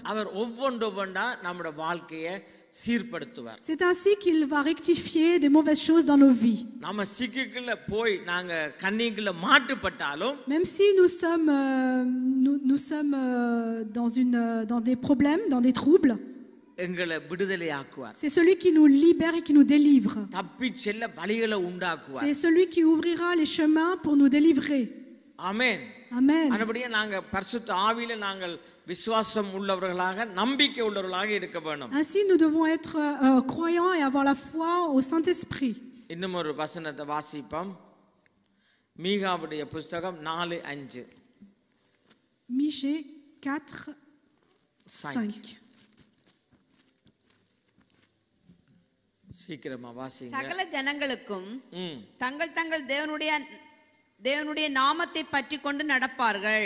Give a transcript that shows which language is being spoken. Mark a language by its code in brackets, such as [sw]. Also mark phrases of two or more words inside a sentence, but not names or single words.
[ta] அவர் ஒவ்வொன்றா நம்முடைய வாழ்க்கையை சீர்படுத்துவார். [fr] C'est ainsi qu'il va rectifier des mauvaises choses dans nos vies. [ta] நம்ம சிக்குக்குள்ள போய் நாங்க கண்ணிக்குள்ள மாட்டுப்பட்டாலும், [fr] Même si nous sommes dans des problèmes, dans des troubles, [ta] எங்களை விடுதலை ஆக்குவார். [fr] c'est celui qui nous libère et qui nous délivre. [ta] தப்பி செல்ல வழிகளை உண்டாக்குவார். [fr] C'est celui qui ouvrira les chemins pour nous délivrer. [ta] ஆமென். [fr] Amen. [ta] அதுபடியே நாங்க பரிசுத்த ஆவியில நாங்கள் விசுவாசம் உள்ளவர்களாக, நம்பிக்கை உள்ளவர்களாக இருக்க வேணும். [fr] Ainsi nous devons être croyants et avoir la foi au Saint-Esprit. [ta] இன்னும் ஒரு வசனத்தை வாசிப்போம். மீகாவுடைய புத்தகம் 4:5. [fr] Michée 4:5. [ta] சீக்கிரமா வாசிங்க. சகல ஜனங்களுக்கும் தங்கள் தங்கள் தேவனுடைய நாமத்தை பற்றி கொண்டு நடப்பார்கள்.